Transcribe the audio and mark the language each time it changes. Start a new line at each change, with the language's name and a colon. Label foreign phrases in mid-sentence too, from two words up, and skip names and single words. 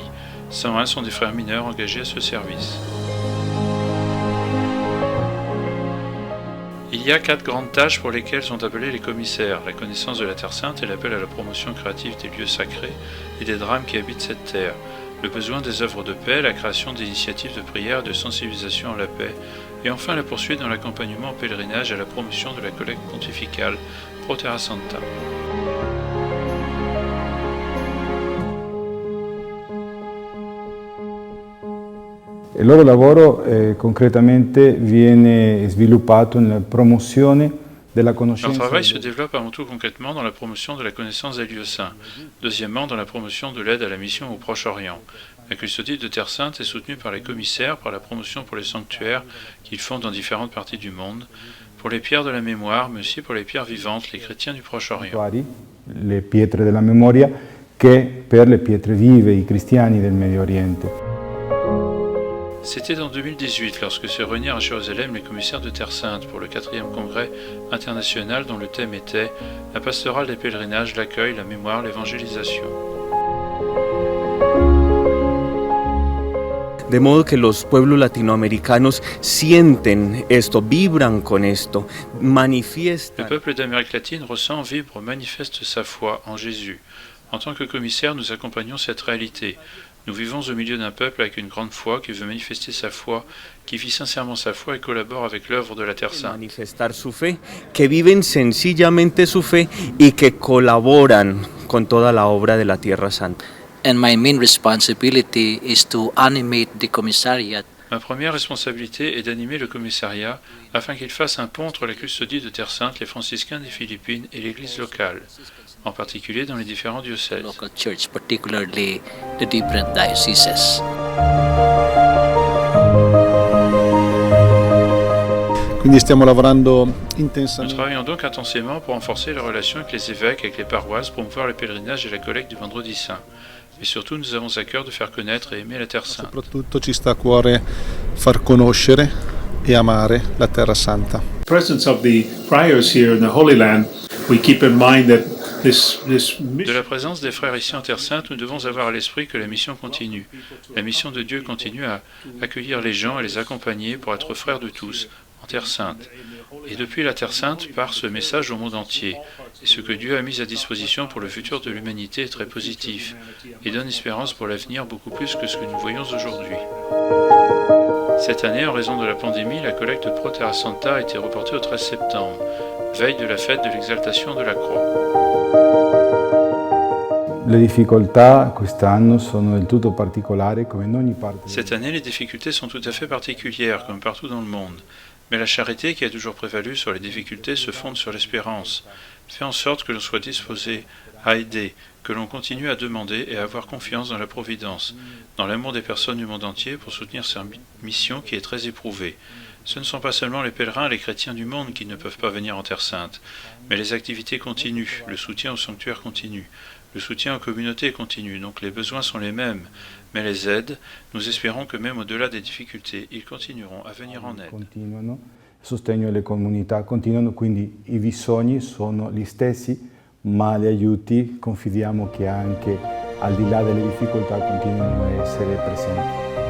French: 101 sont des frères mineurs engagés à ce service. Il y a 4 grandes tâches pour lesquelles sont appelés les commissaires: la connaissance de la Terre Sainte et l'appel à la promotion créative des lieux sacrés et des drames qui habitent cette terre, le besoin des œuvres de paix, la création d'initiatives de prière et de sensibilisation à la paix, et enfin la poursuite dans l'accompagnement au pèlerinage et à la promotion de la collecte pontificale Pro Terra Santa.
Italian: Il loro lavoro concretamente viene sviluppato nella promozione della conoscenza.
French: Leur travail se développe avant tout concrètement dans la promotion de la connaissance des lieux saints. Deuxièmement, dans la promotion de l'aide à la mission au Proche-Orient. La custodie de Terre Sainte est soutenue par les commissaires, par la promotion pour les sanctuaires qu'ils font dans différentes parties du monde, pour les pierres de la mémoire, mais aussi pour les pierres vivantes, les chrétiens du Proche-Orient. Le pietre della memoria che per le pietre vive, i cristiani del Medio Oriente. C'était en 2018 lorsque se réunirent à Jérusalem les commissaires de Terre Sainte pour le 4e congrès international dont le thème était la pastorale des pèlerinages, l'accueil, la mémoire, l'évangélisation.
Spanish: De modo que los pueblos latinoamericanos sienten esto, vibran con esto, manifiestan.
French: Le peuple d'Amérique latine ressent, vibre, manifeste sa foi en Jésus. En tant que commissaires, nous accompagnons cette réalité. Nous vivons au milieu d'un peuple avec une grande foi qui veut manifester sa foi, qui vit sincèrement sa foi et collabore avec l'œuvre de la Terre Sainte.
Spanish: Manifestar su fe, que viven sencillamente su fe y que colaboran con toda la obra de la Tierra Santa.
English: And my main responsibility is to animate the commissariat.
French: Ma première responsabilité est d'animer le commissariat afin qu'il fasse un pont entre la custodie de Terre Sainte, les franciscains des Philippines et l'église locale, en particulier dans les différents diocèses.
English: Local church, particularly the different dioceses.
Italian: Quindi stiamo lavorando
French: Nous
Italian: intensamente.
French: travaillons donc intensément pour renforcer les relations avec les évêques, avec les paroisses, promouvoir le pèlerinage et la collecte du Vendredi Saint. Mais surtout, nous avons à cœur de faire connaître et aimer la Terre Sainte.
Italian: Soprattutto ci sta a cuore far conoscere e amare la Terra Santa.
English: Presence of the friars here in the Holy Land, we keep in mind that this
French: De la présence des frères ici en Terre Sainte, nous devons avoir à l'esprit que la mission continue. La mission de Dieu continue à accueillir les gens et les accompagner pour être frères de tous en Terre Sainte. Et depuis la Terre Sainte part ce message au monde entier. Et ce que Dieu a mis à disposition pour le futur de l'humanité est très positif et donne espérance pour l'avenir beaucoup plus que ce que nous voyons aujourd'hui. Cette année, en raison de la pandémie, la collecte Pro Terra Santa a été reportée au 13 septembre, veille de la fête de l'exaltation de la croix.
Italian: Le difficoltà quest'anno sono del tutto particolari come in ogni parte.
French: Cette année, les difficultés sont tout à fait particulières, comme partout dans le monde. Mais la charité qui a toujours prévalu sur les difficultés se fonde sur l'espérance. fait en sorte que l'on soit disposé à aider, que l'on continue à demander et à avoir confiance dans la Providence, dans l'amour des personnes du monde entier pour soutenir cette mission qui est très éprouvée. Ce ne sont pas seulement les pèlerins et les chrétiens du monde qui ne peuvent pas venir en Terre Sainte, mais les activités continuent, le soutien au sanctuaire continue, le soutien aux communautés continue, donc les besoins sont les mêmes, mais les aides, nous espérons que même au-delà des difficultés, ils continueront à venir en aide.
Italian: Continuano, il sostegno alle comunità continuano, quindi i bisogni sono gli stessi, ma gli aiuti confidiamo che anche al di là delle difficoltà continuino a essere presenti.